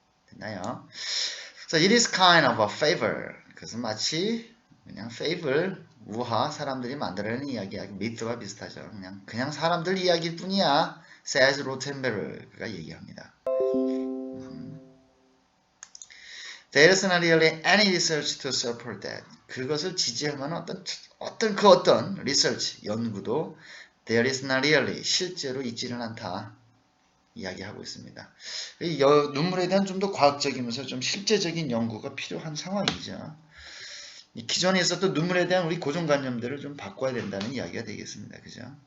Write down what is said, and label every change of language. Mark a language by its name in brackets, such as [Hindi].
[Korean] 됐나요? [English] So it is kind of a favor. [Korean] 그것은 마치 그냥 fable, 우화, 사람들이 만들어내는 이야기야. 미트와 비슷하죠. 그냥 사람들 이야기일 뿐이야. [English] says [Korean] Rothenberg가 얘기합니다. [English] There is not really any research to support that. [Korean] 그것을 지지할 만한 어떤 research, 연구도 [English] there is not really, [Korean] 실제로 있지는 않다. 이야기하고 있습니다. 눈물에 대한 좀 더 과학적이면서 좀 실제적인 연구가 필요한 상황이죠. 기존에 있었던 눈물에 대한 우리 고정관념들을 좀 바꿔야 된다는 이야기가 되겠습니다. 그죠?